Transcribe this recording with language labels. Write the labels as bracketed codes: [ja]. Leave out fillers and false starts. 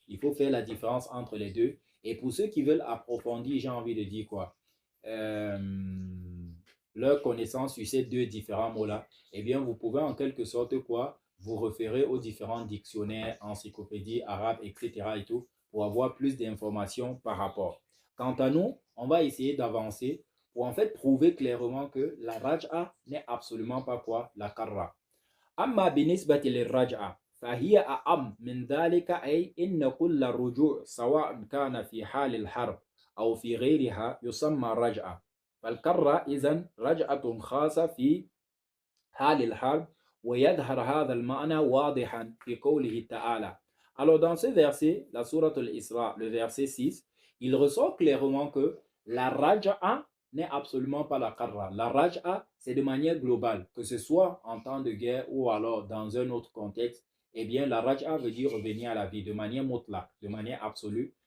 [fr] Il faut faire la différence entre les deux. Et pour ceux qui veulent approfondir, j'ai envie de dire quoi, euh, leur connaissance sur ces deux différents mots-là, eh bien, vous pouvez en quelque sorte quoi, vous référer aux différents dictionnaires, encyclopédies arabes, etc. et tout, pour avoir plus d'informations par rapport. Quant à nous, on va essayer d'avancer pour en fait prouver clairement que la raj'a n'est absolument pas quoi, la karra. [ar] أما بالنسبة للرجعة فهي أعم من ذلك أي إن كل رجوع سواء كان في حال الحرب أو في غيرها يسمى رجعة فالكرة إذن رجعة خاصة في حال الحرب ويظهر هذا المعنى واضحا في قوله تعالى. [fr] Alors dans ce verset, la sourate al-Isra, le verset 6, il ressort clairement que la raj'a n'est absolument pas la karra. La raj'a, c'est de manière globale, que ce soit en temps de guerre ou alors dans un autre contexte, eh bien la raj'a veut dire revenir à la vie de manière mutlaq, de manière absolue.